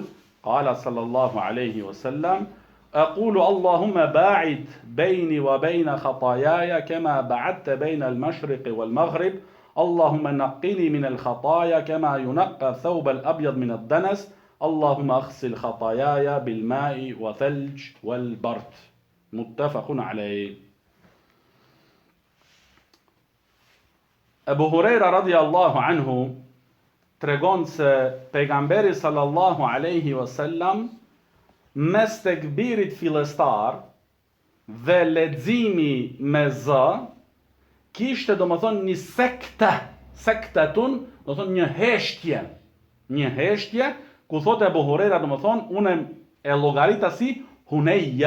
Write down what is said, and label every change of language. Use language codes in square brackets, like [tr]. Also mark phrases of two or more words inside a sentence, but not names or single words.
[ar] قال صلى الله عليه وسلم أقول اللهم باعد بيني وبين خطاياي كما بعدت بين المشرق والمغرب اللهم نقني من الخطايا كما ينقى الثوب الأبيض من الدنس اللهم اغسل خطاياي بالماء وثلج والبرد متفق عليه. [sq] Ebu Hurajra [ar] رضي الله عنه [sq] tregon se pejgamberi [ar] صلى الله عليه وسلم [sq] mes tekbirit fillestar dhe leximi me z kishte domethënë një sektatun, do thonë një heshtje, ku thotë Ebu Hurajra domethënë unë e llogarita si Huneja.